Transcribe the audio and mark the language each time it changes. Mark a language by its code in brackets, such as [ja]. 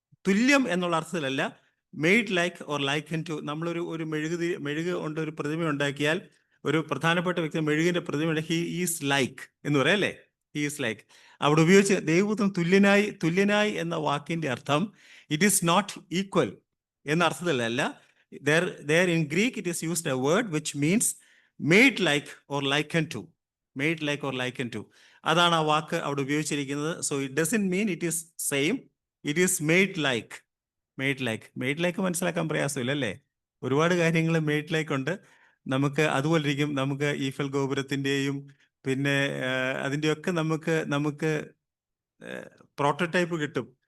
[ml] തുല്യം എന്നുള്ള അർത്ഥത്തിലല്ല, [en] Made like or liken to. [ml] നമ്മളൊരു മെഴുക് കൊണ്ട് ഒരു പ്രതിമ ഉണ്ടാക്കിയാൽ, ഒരു പ്രധാനപ്പെട്ട വ്യക്തി മെഴുകിന്റെ പ്രതിമ, [en] he is like [ml] എന്ന് പറയാം അല്ലേ? He is like. അവിടെ ഉപയോഗിച്ച് ദൈവപുത്രൻ തുല്യനായി എന്ന വാക്കിന്റെ അർത്ഥം [en] it is not equal [ml] എന്ന അർത്ഥത്തിലല്ല. [en] there in Greek it is used a word which means made like or likened to. Made like or likened to. [ml] അതാണ് ആ വാക്ക് അവിടെ ഉപയോഗിച്ചിരിക്കുന്നത്. [en] So it doesn't mean it is same, it is made like. Made like [ml] മനസ്സിലാക്കാൻ പ്രയാസമില്ല അല്ലേ? ഒരുപാട് കാര്യങ്ങൾ made like ഉണ്ട്. നമുക്ക് അതുപോലെ ഇരിക്കും, നമുക്ക് ഈഫൽ ഗോപുരത്തിന്റെയും പിന്നെ അതിൻ്റെയൊക്കെ നമുക്ക് പ്രോട്ടോടൈപ്പ് കിട്ടും.